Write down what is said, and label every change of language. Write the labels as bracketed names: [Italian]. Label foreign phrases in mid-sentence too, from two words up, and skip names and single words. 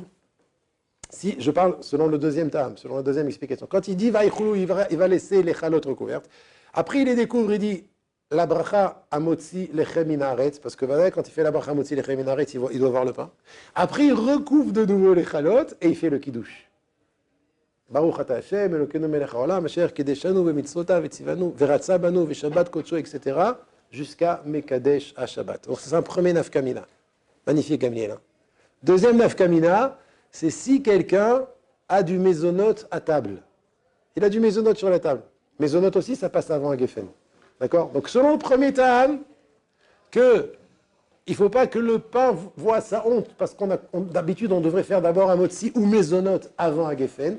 [French] Si je parle selon le deuxième tam, selon la deuxième explication. Quand il dit vaïchoulou, il va laisser les chalotes recouvertes. Après il les découvre, il dit la bracha [Hebrew] המוציא לחם מן הארץ, [French] parce que voilà, quand il fait la bracha [Hebrew] המוציא לחם מן הארץ, [French] il doit voir le pain. Après il recouvre de nouveau les chalotes et il fait le kidouche. [Hebrew] ברוך אתה השם, אלוקינו מלך העולם, אשר קדשנו במצוותיו וצוונו ורצה בנו ושבת קדשו, [French] etc. jusqu'à [Hebrew] מקדש השבת. [French] Donc c'est un premier nafkamina. Magnifique Gamliel. Deuxième nafkamina, c'est si quelqu'un a du mésonote à table. Il a du mésonote sur la table. Mésonote aussi, ça passe avant un geffen. D'accord? Donc selon le premier tam, il ne faut pas que le pain voit sa honte, parce d'habitude, on devrait faire d'abord un motzi ou mésonote avant un geffen.